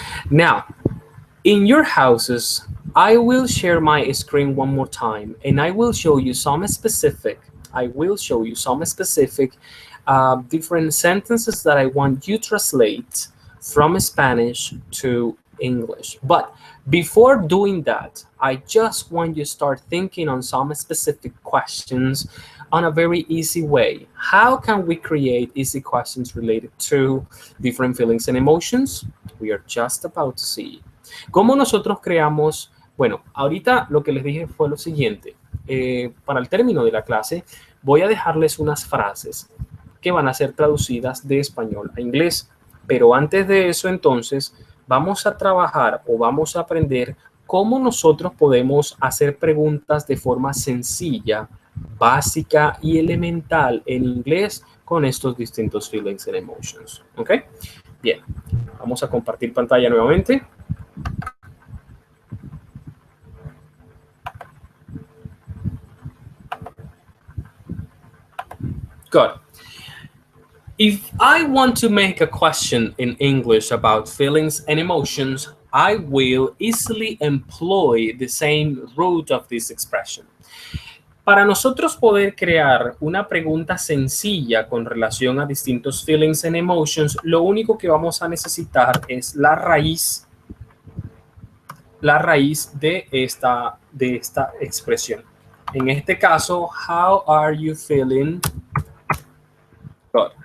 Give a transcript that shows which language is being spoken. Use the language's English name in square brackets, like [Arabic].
[English] Now, in your houses, I will share my screen one more time, and I will show you some specific different sentences that I want you to translate from Spanish to English. But before doing that, I just want you to start thinking on some specific questions on a very easy way. How can we create easy questions related to different feelings and emotions? We are just about to see. [Spanish] ¿Cómo nosotros creamos? Bueno, ahorita lo que les dije fue lo siguiente. Para el término de la clase, voy a dejarles unas frases que van a ser traducidas de español a inglés. Pero antes de eso, entonces, vamos a trabajar o vamos a aprender cómo nosotros podemos hacer preguntas de forma sencilla, básica y elemental en inglés con estos distintos [English] feelings and emotions. [Spanish] ¿Ok? Bien, vamos a compartir pantalla nuevamente. [English] Good. If I want to make a question in English about feelings and emotions, I will easily employ the same root of this expression. [Spanish] Para nosotros poder crear una pregunta sencilla con relación a distintos [English] feelings and emotions, [Spanish] lo único que vamos a necesitar es la raíz de esta expresión. En este caso, [English] how are you feeling? Good.